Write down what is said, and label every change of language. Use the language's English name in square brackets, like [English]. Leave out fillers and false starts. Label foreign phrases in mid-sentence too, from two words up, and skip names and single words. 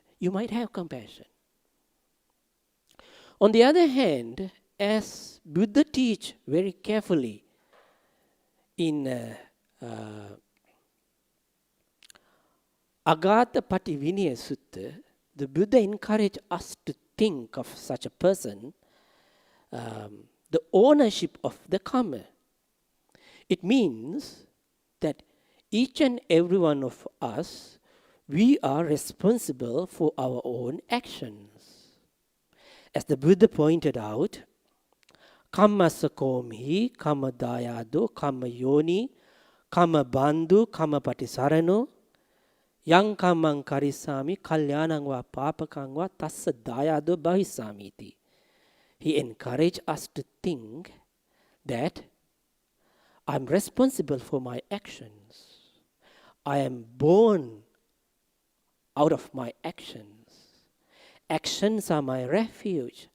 [English] You might have compassion. On the other hand, as Buddha teach very carefully in Agatha Pativinaya Sutta, the Buddha encouraged us to think of such a person, the ownership of the karma. It means that each and every one of us, we are responsible for our own actions. As the Buddha pointed out, [Pali] Kammasa komhi, kamma dayado, kamma yoni, kamma bandhu, kamma patisarano, yang kammang karisami, kalyanang va papakang va tassa dayado bhavisamiti. [English] He encouraged us to think that I'm responsible for my actions. I am born out of my actions. Actions are my refuge.